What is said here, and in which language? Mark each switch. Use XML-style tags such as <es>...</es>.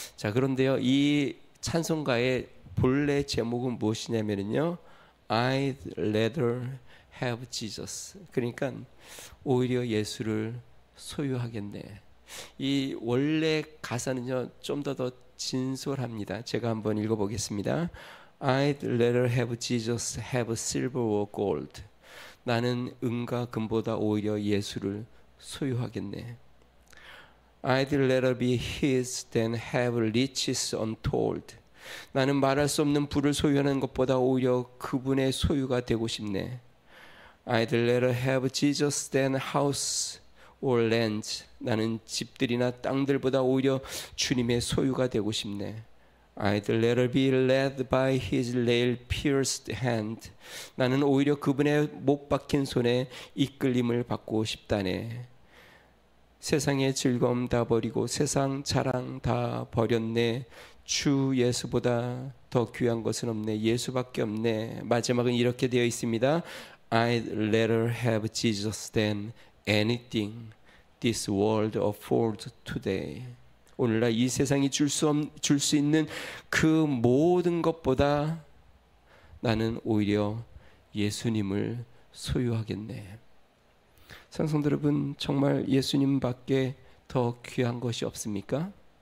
<ko>자, 그런데요, 이 찬송가의 본래 제목은 무엇이냐면요,</ko> <en>I'd rather have Jesus.</en> <ko>그러니까 오히려 예수를 소유하겠네. 이 원래 가사는요, 좀 더 진솔합니다. 제가 한번 읽어보겠습니다.</ko> <en>I'd rather have Jesus have silver or gold.</en> <ko>나는 은과 금보다 오히려 예수를 소유하겠네.</ko> <en>I'd rather be his than have riches untold.</en> <ko>나는 말할 수 없는 부를 소유하는 것보다 오히려 그분의 소유가 되고 싶네.</ko> <en>I'd rather have Jesus than house or land.</en> <ko>나는 집들이나 땅들보다 오히려 주님의 소유가 되고 싶네.</ko> <en>I'd rather be led by his nail-pierced hand.</en> <ko>나는 오히려 그분의 못 박힌 손에 이끌림을 받고 싶다네. 세상의 즐거움 다 버리고 세상 자랑 다 버렸네. 주 예수보다 더 귀한 것은 없네. 예수밖에 없네. 마지막은 이렇게 되어 있습니다.</ko> <en>I'd rather have Jesus than anything this world affords today.</en> <ko>오늘날 이 세상이 줄 수 있는 그 모든 것보다 나는 오히려 예수님을 소유하겠네. 성도 여러분, 정말 예수님밖에 더 귀한 것이 없습니까?</ko>